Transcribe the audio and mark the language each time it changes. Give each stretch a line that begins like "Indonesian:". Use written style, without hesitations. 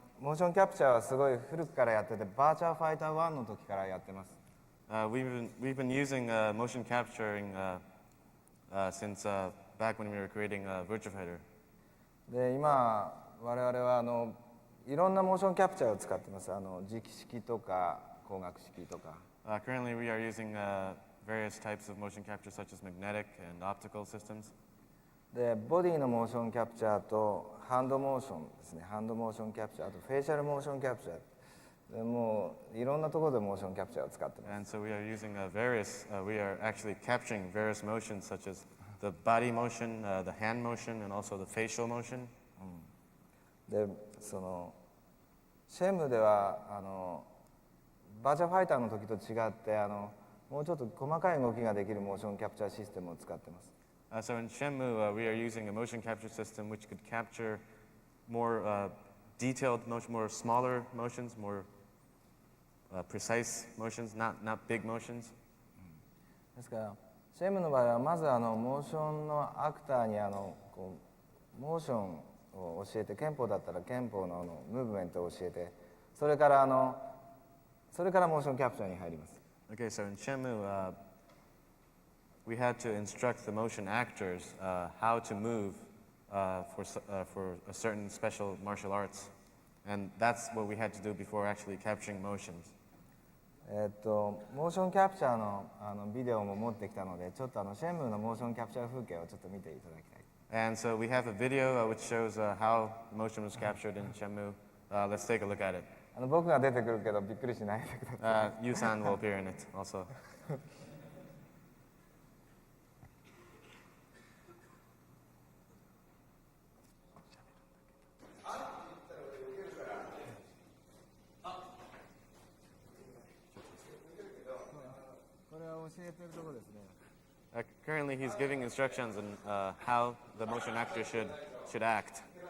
Japanese: モーションキャプチャーはすごい古くからやってて、バーチャーファイター1の時からやってます。
English: We've been using motion capturing since back when we were creating Virtua Fighter.
Japanese: で、今我々はいろんなモーションキャプチャーを使ってます。磁気式とか光学式とか。
English: Currently, we are using various types of motion capture, such as magnetic and optical systems.
Japanese: で、ボディのモーションキャプチャーとハンドモーションですね。ハンドモーションキャプチャー、あとフェイシャルモーションキャプチャー。でもういろんなところでモーションキャプチャーを使ってます。
English: And so we are using we are actually capturing various motions, such as the body motion, the hand motion, and also the facial motion.
Japanese: で、シェムではバーチャファイターの時と違ってもうちょっと細かい動きができるモーションキャプチャーシステムを使ってます。
English: So in Shenmue, we are using a motion capture system which could capture more detailed motion, more smaller motions, more precise motions, not big motions.
Japanese: ですからシェムの場合はまずモーションのアクターにモーションを教えて、憲法だったら憲法のムーブメントを教えて、それからモーションキャプチャーに入ります。
English: Okay, so in Shenmue, we had to instruct the motion actors how to move for a certain special martial arts. And that's what we had to do before actually capturing motions.
Japanese: モーションキャプチャーのビデオも持ってきたので、ちょっとシェンムーのモーションキャプチャー風景をちょっと見ていただきたい。
English: And so we have a video which shows how motion was captured in Shenmue. Let's take a look at it.
Japanese: 僕が出てくるけどびっくりしないでください。
English: Yu-san will appear in it also.
Japanese: これは教えてるところですね。
English: Currently, he's giving instructions on how the motion actor should act.